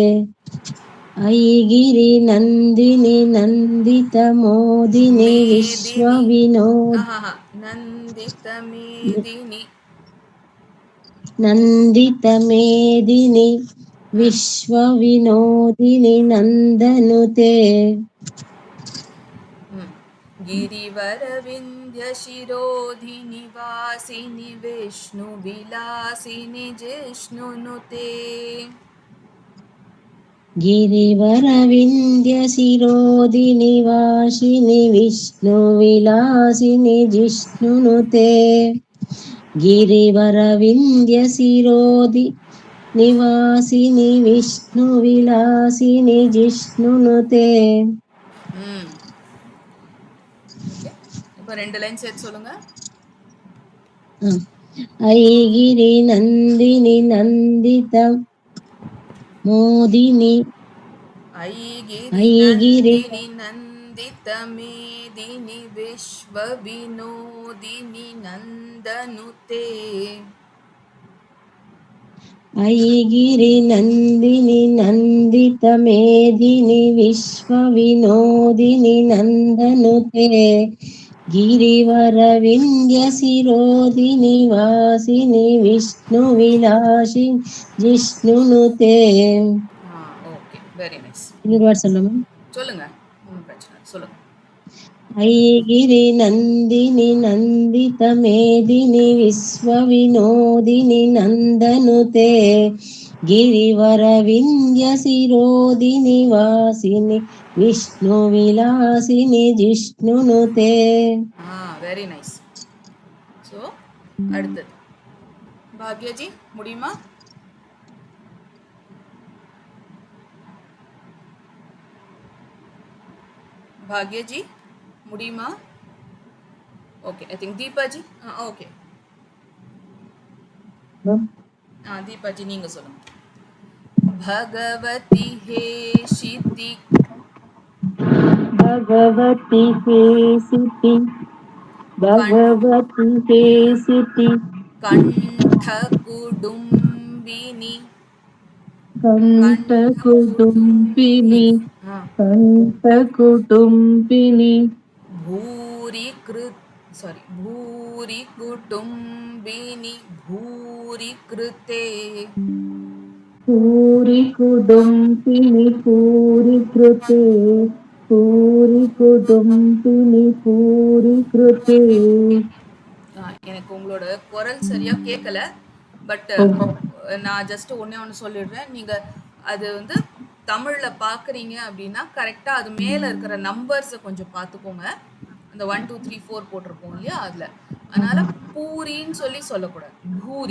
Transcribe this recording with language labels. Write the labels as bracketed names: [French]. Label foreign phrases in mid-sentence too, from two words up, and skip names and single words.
[Sanskrit] अयिगिरि नन्दिनि नन्दित मोदिनि विश्व विनोद् नन्दित मेदिनि नन्दित मेदिनि विश्व विनोदिनि नन्दनुते. गिरिवर विंध्य शिरोधिनि वासिनि विष्णु विलासिनि जिष्णुनुते. गिरिवर विंध्य शिरोधिनि वासिनि विष्णु विलासिनि जिष्णुनुते. गिरिवर विंध्य शिरोधि निवासिनि विष्णु विलासिनि जिष्णुनुते. [Tamil] இப்போ 2 லைன் சேர்த்து சொல்லுங்க. [Sanskrit] अयिगिरि नन्दिनि नन्दित मोदिनि. अयिगिरि नन्दित मेदिनि विश्व विनोदिनि नन्दनुते. ऐगिरि नन्दिनि नन्दित मेदिनि विश्वविनोदिनि नन्दनुते गिरिवर विन्ध्यशिरोदिनि वासिनि विष्णुविलासि जिष्णुनुते. [English] okay, very nice. [Tamil] இன்னொரு வார்த்தை சொல்லுமா? சொல்லுங்க, ஒன்றும் பிரச்சனை இல்லை, சொல்லுங்க. [Sanskrit] ऐगिरि नन्दिनि नन्दित मेदिनि विश्वविनोदिनि नन्दनुते गिरिवर विन्ध्यशिरोदिनि वासिनि विष्णुविलासिनि जिष्णुनुते. [English] very nice. [Tamil] ஸோ அடுத்தது பாக்யஜி, முடியுமா? பாக்யஜி முடியுமா? ஓகே, [English] I think [Tamil] தீபாஜி. ஓகே, தீபாஜி நீங்க சொல்லுங்க. [Sanskrit] भगवति हे शिति भगवति हेसिति भगवति हेसिति कण्ठकुडुम्बिनि कण्ठकुटुम्बिनि कण्ठकुटुम्बिनि भूरि कुटुम्बिनि भूरि कृते पूरिकुटुम्बिनि पूरिकृते पूरिकुटुम्बिनि पूरिकृते. [Tamil] எனக்கு உங்களோட குரல் சரியா கேட்கல. பட் நான் ஜஸ்ட் ஒண்ணே ஒன்று சொல்லிடுறேன். நீங்க அது வந்து தமிழ்ல பார்க்குறீங்க அப்படின்னா கரெக்டா அது மேல இருக்கிற நம்பர்ஸை கொஞ்சம் பார்த்துக்கோங்க. அந்த 1 2 3 4 போட்டிருப்போம் இல்லையா அதுல. அதனால பூரின்னு சொல்லி சொல்லக்கூடாது. பூரி.